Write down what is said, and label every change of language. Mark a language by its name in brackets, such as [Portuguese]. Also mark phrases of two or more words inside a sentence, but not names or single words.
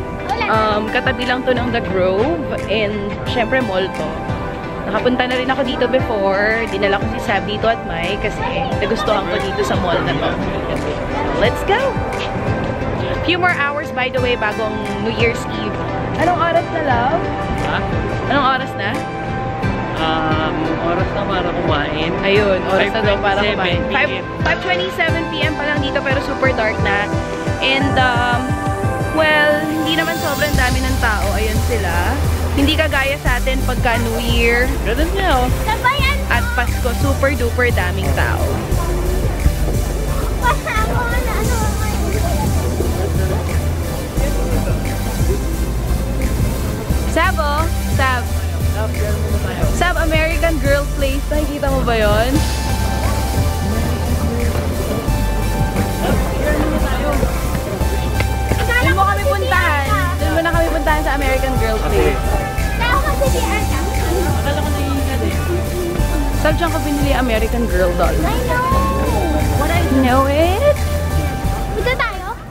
[Filipino] Katabi lang to ng The Grove. And, syempre, mall to. Nakapunta na rin ako dito before. Dinala ko si Sab dito at Mike kasi nagustuhan ko dito sa mall na to. [English] Let's go! Few more hours, by the way, [Filipino] bagong New Year's Eve. Anong oras na, love? Ha? Anong oras na? Oras na para kumain. Ayun, oras na daw para kumain. 5:27 5:27 PM pa lang dito pero [English] super dark [Filipino] na. [English] And, well, [Filipino] hindi naman sobrang dami ng tao. Ayun sila. Hindi kagaya sa atin pagka New Year Ganun niya oh. Sabayan at Pasko, [English] super duper [Filipino] daming tao. ako na ano. Sab, oh. Sab. Sab, American Girl Place. Nakikita mo ba yun? Doon mo kami puntahan. Doon mo na kami puntahan sa American Girl Place. Kaya kasi di Arka. Akala ko naiingat eh. Sab, dyan ka binili American Girl doll. [English] I know. What I know it? [Filipino] Dito tayo?